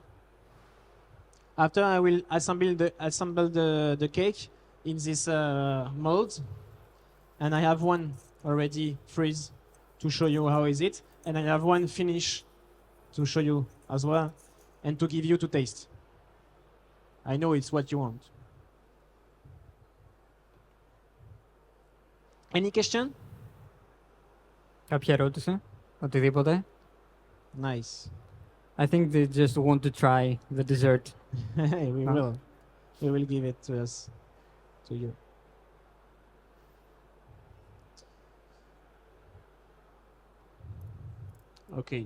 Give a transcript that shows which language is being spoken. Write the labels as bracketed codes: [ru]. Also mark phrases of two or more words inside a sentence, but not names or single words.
[en] After I will assemble the cake in this mold, and I have one already freeze to show you how is it, and I have one finish to show you as well, and to give you to taste. I know it's what you want. Any question? [el] Κάποια ερώτηση, οτιδήποτε. [en] Nice. I think they just want to try the dessert. We will. We will give it to us, to you. Okay.